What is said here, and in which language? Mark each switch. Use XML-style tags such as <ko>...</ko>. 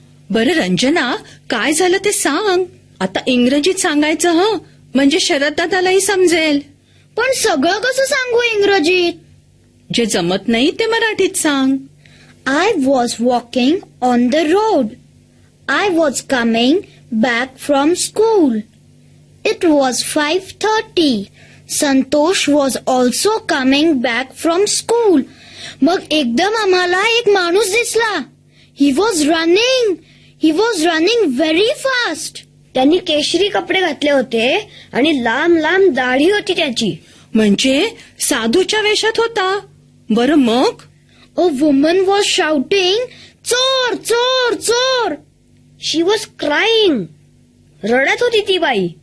<mr>बरं रंजना, काय झालं ते सांग. आता इंग्रजीत सांगायचं हं, म्हणजे शरद दादालाही समजेल. पण सगळं कसं सांगू इंग्रजीत? जे जमत नाही ते मराठीत सांग.</mr> <en>I was walking on the road. I was coming back from school. It was 5:30. Santosh was also coming back from school.</en> <mr>मग एकदम आम्हाला एक माणूस दिसला.</mr> <en>He was running. He was running very fast.</en> <mr>त्यांनी केशरी कपडे घातले होते आणि लांब लांब दाढी होती त्याची. म्हणजे साधूच्या वेशात होता. बरं मग?</mr> <en>A woman was shouting,</en> <mr>चोर चोर चोर.</mr> <en>She was crying.</en> <mr>रडत होती ती बाई.</mr>